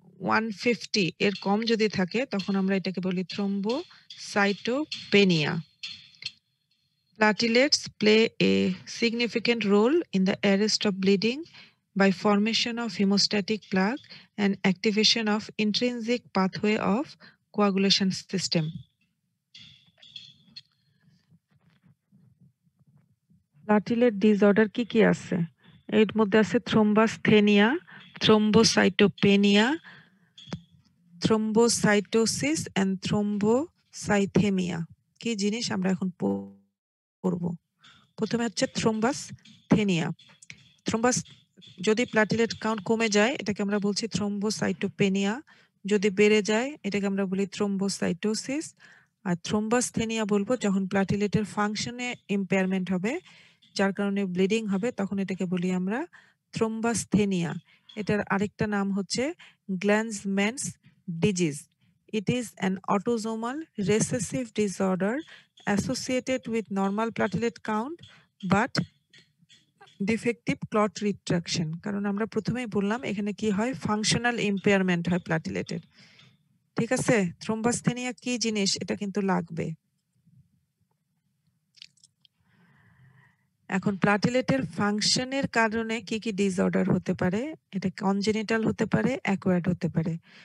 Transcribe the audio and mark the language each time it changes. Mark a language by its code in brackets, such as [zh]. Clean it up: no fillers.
[bn] 150 এর কম যদি থাকে তখন আমরা এটাকে বলি thrombocytopenia. [en] Platelets play a significant role in the arrest of bleeding by formation of hemostatic plaque and activation of intrinsic pathway of coagulation system. [bn] Platelet disorder কি কি আছে? এর মধ্যে আছে থ্রোম্বাসথেনিয়া, থ্রোম্বোসাইটোপেনিয়া, থ্রোম্বোসাইটোসিস এন্ড থ্রোম্বোসাইথেমিয়া। কি জিনিস আমরা এখন পড়ব। প্রথমে হচ্ছে থ্রোম্বাসথেনিয়া। থ্রোম্বাস যদি প্লাটিলেট কাউন্ট কমে যায় এটাকে আমরা বলছি থ্রোম্বোসাইটোপেনিয়া, যদি বেড়ে যায় এটাকে আমরা বলি থ্রোম্বোসাইটোসিস। আর থ্রোম্বাসথেনিয়া বলবো যখন প্লাটিলেটের ফাংশনে ইম্পেয়ারমেন্ট হবে, যার কারণে ব্লিডিং হবে, তখন এটাকে বলি আমরা থ্রোম্বাসথেনিয়া। এটার আরেকটা নাম হচ্ছে গ্ল্যান্সম্যানস disease. [en] It is an autosomal recessive disorder associated with normal platelet count but defective clot retraction. [bn] কারণ আমরা প্রথমেই বললাম এখানে কি হয়, ফাংশনাল ইম্পেয়ারমেন্ট হয় প্লাটিলেটের। ঠিক আছে, থ্রোম্বাসথেনিয়া কি জিনিস এটা কিন্তু লাগবে। এখন প্লাটিলেটের ফাংশনের কারণে কি কি ডিসঅর্ডার হতে পারে, এটা কনজেনিটাল হতে পারে, অ্যাকোয়ার্ড হতে পারে।